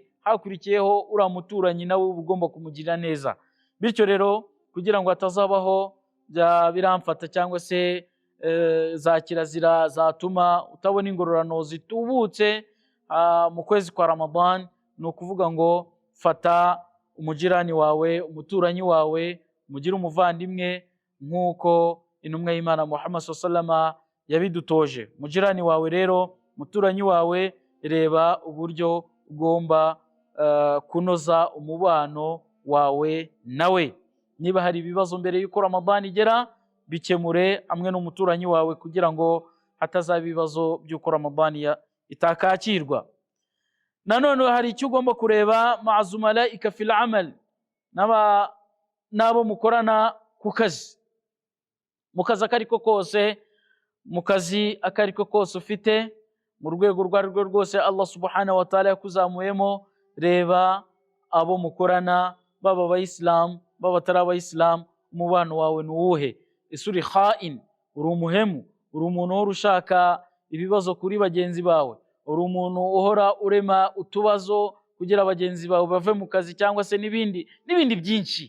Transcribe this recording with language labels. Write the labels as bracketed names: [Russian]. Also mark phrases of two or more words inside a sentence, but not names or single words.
[Kinyarwanda] Hakurikiyeho uriya muturanyi nawe ugomba kumugirira neza. Bityo rero kugira ngo hatazabaho biramfata cyangwa se za kirazira zatuma utabona ingororano zitubutse mu kwezi kwa Ramadan, ni ukuvuga ngo fata umujirani wawe, umuturanyi wawe, mugire umuvandimwe nk'uko intumwa y'Imana Muhammad [Arabic] صلى الله عليه وسلم [Kinyarwanda] yabidutoje. Mujirani wawe rero, umuturanyi wawe, reba uburyo ugomba kunoza umubano wawe nawe. Niba hari ibibazo mbere y'uko Ramadan igera, bikemure hamwe n'umuturanyi wawe, kugira ngo hatazaba ibibazo by'uko Ramadan itakakirwa. Nanone hari icyo ugomba kureba, [Arabic] مع زملائك في العمل, [Kinyarwanda] nabo mukorana ku kazi. Mu kazi akariko kose, mu kazi akariko kose ufite, mu rwego rwose Allah [Arabic] سبحانه وتعالى [Kinyarwanda] yakuzamuyemo, reba abo mukorana baba abayisilamu baba atari abayisilamu, umubano wawe ni uwuhe? Ese uri khain, uri umuhemu, uri umuntu uhora ushaka ibibazo kuri bagenzi bawe, uri umuntu uhora urema utubazo kugira bagenzi bawe bave mu kazi, cyangwa se n'ibindi byinshi.